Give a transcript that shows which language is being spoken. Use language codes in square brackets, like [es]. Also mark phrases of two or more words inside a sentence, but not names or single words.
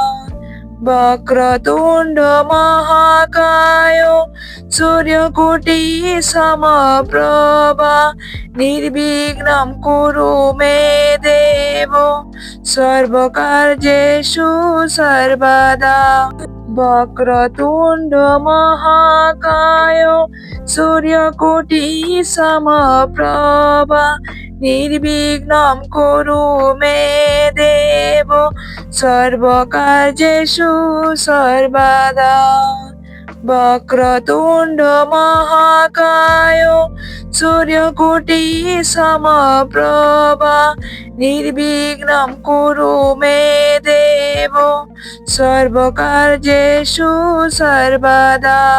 [sa] वक्रतुण्ड महाकाय सूर्यकोटि समप्रभ निर्विघ्नं कुरु मे देव सर्वकार्येषु सर्वदा। वक्रतुण्ड महाकाय सूर्यकोटि समप्रभ निर्विघ्नं कुरु मे देव सर्वकार्येषु सर्वदा। वक्रतुण्ड महाकाय सूर्यकोटि समप्रभ निर्विघ्नं कुरु मे देव सर्वकार्येषु सर्वदा।